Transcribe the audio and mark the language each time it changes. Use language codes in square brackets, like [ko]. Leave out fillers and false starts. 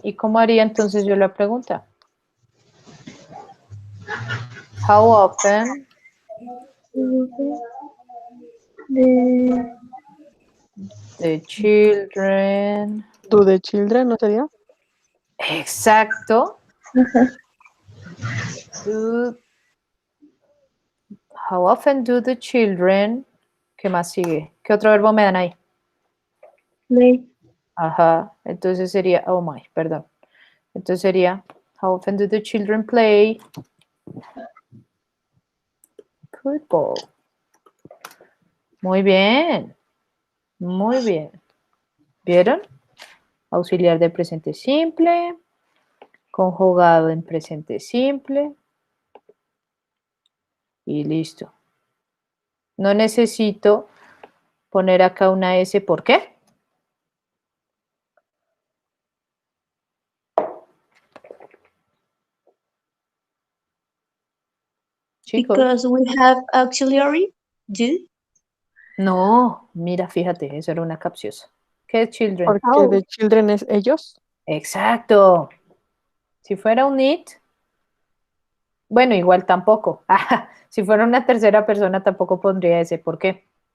[es] ¿Y cómo haría entonces yo la pregunta? [en] How often [es] De, [en] the children... ¿Do the children [es] no sería? Exacto. [en] Do- how often do the children... [es] ¿Qué más sigue? ¿Qué otro verbo me dan ahí? [en] play. [es] Ajá, entonces sería, [en] oh my, [es] perdón. Entonces sería, [en] how often do the children play football? [es] Muy bien, muy bien. ¿Vieron? Auxiliar de presente simple, conjugado en presente simple y listo. No necesito poner acá una S, ¿por qué? Chicos. [en] Because we have auxiliary, do. [es] No, mira, fíjate, eso era una capciosa. ¿Qué es children? Porque Oh. [en] the children [es] es ellos. Exacto. Si fuera un it, bueno, igual tampoco. Si fuera una tercera persona tampoco pondría ese. ¿Por qué?